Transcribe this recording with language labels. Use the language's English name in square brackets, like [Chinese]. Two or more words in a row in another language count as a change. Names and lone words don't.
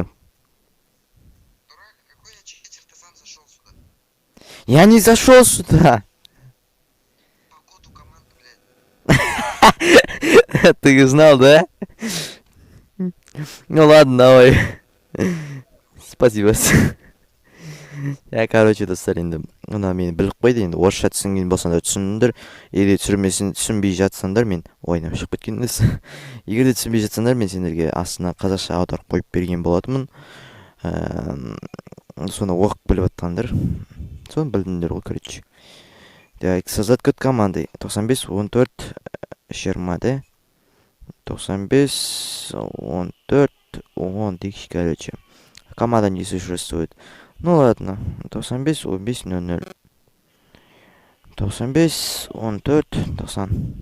[Russian] Дурак, какой я читер? Ты сам зашел сюда. Я не зашел сюда. По коду команды, блядь. Ты знал, да? Ну ладно, давай. Спасибо. Я, [Kazakh] короче, достар, енді мына мені біліп қойды, енді орысша түсінген болсаңдар түсіндіңдер, егер түсінбей жатсаңдар, мен ойнап шығып кеткен емес. Егер де түсінбей жатсаңдар, мен сендерге астына қазақша аударып қойып берген болатынмын. Соны оқып біліп жатқандар, соны білдіңдер ғой, короче. [Russian] Так, создать код команды 95 14 20, да? 95 14 10 тысяч, короче. Команда не существует. Ну ладно, 95 15 00. 95 14 90.